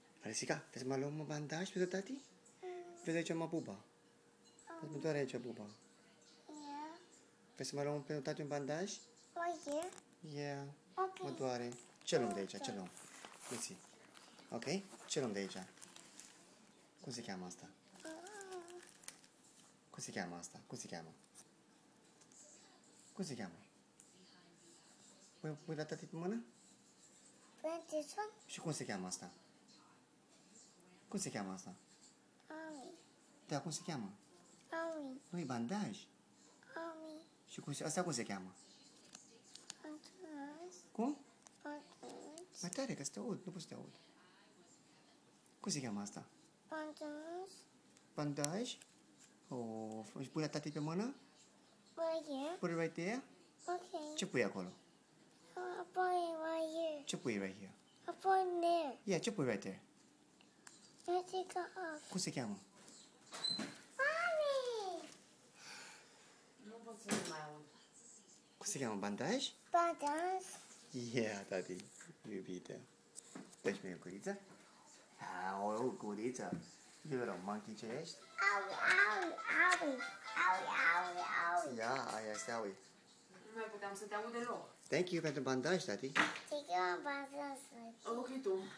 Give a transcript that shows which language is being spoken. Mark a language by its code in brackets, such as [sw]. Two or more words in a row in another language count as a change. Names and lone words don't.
[ro] Jessica, vezi să mă luăm un bandaj pentru tati? Vezi aici mă buba. Vezi, mă doare aici buba. [en] Yeah. [ro] Vezi să mă luăm pentru tati un bandaj? [en] Right here. Yeah. Okay. [ro] Mă doare. Ce luăm de aici? Ce luăm? Lucy. Ok? Ce luăm de aici? Cum se cheamă asta? Cum se cheamă asta? Cum se cheamă? Cum se cheamă? Pui la tati pe mână? [en] Put this one. [ro] Și cum se cheamă asta? Cum se cheamă asta? [en] Army. [ro] Da, cum se cheamă? [en] Army. [ro] Nu-i bandaj. [en] Army. [ro] Și asta cum se cheamă? [en] Buttons. [ro] Cum? [en] Buttons. [ro] Mai tare, că să te aud. Nu pot să te aud. Cum se cheamă asta? [en] Buttons. [ro] Bandaj? Oh, și pui la tati pe mână? [en] Right here. Put it right there? Okay. [ro] Ce pui acolo? [en] I'll put it right here. [ro] Ce pui [en] right here? I'll put it there. Yeah, [ro] ce pui [en] right there? Let's take it off. [ro] Cum se cheamă? [en] Mommy! [ro] Nu pot să nu mai aud. Cum se cheamă? Bandaj? [en] Buttons. [ro] Yeah, tati. Iubite. Deci mie guriță? O guriță. [en] Little monkey [ro] ce ești? [en] Owie, owie, owie. Owie, owie, owie. [ro] Ia, aia este aui. Nu mai puteam să te aud deloc. [en] Thank you [ro] pentru bandaj, tati. [en] Take it on buttons. [ro] Ok, tu.